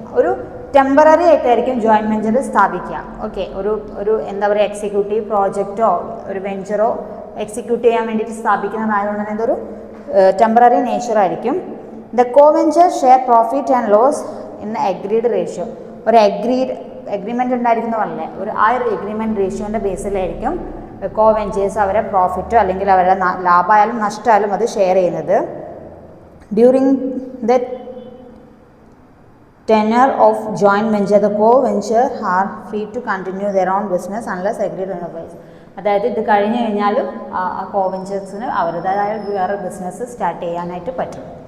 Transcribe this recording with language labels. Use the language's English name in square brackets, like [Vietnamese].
[Malayalam] ഒരു ടെമ്പററി ആയിട്ടായിരിക്കും joint venture സ്ഥാപിക്കുക. ഓക്കെ, ഒരു എന്താ പറയുക, എക്സിക്യൂട്ടീവ് പ്രോജക്റ്റോ ഒരു വെഞ്ചറോ എക്സിക്യൂട്ട് ചെയ്യാൻ വേണ്ടിയിട്ട് സ്ഥാപിക്കുന്നതായതുകൊണ്ട് തന്നെ ഇതൊരു temporary നേച്ചറായിരിക്കും. [English] The co venture share profit and loss in agreed ratio. [Malayalam] ഒരു എഗ്രിമെൻ്റ് ഉണ്ടായിരിക്കുന്ന പോലെ ആ ഒരു എഗ്രിമെൻറ്റ് റേഷ്യോൻ്റെ ബേസിലായിരിക്കും കോ വെഞ്ചേഴ്സ് അവരെ പ്രോഫിറ്റോ അല്ലെങ്കിൽ അവരുടെ ലാഭമായാലും നഷ്ടമായാലും അത് ഷെയർ ചെയ്യുന്നത്. [English] During the tenure of joint venture, the co-venture are free to continue their own business unless agreed otherwise. [Malayalam] അതായത് ഇത് കഴിഞ്ഞ് കഴിഞ്ഞാലും ആ കോ-വെഞ്ചേഴ്സിന് അവരുടേതായ വേറെ ബിസിനസ് സ്റ്റാർട്ട് ചെയ്യാനായിട്ട് പറ്റും.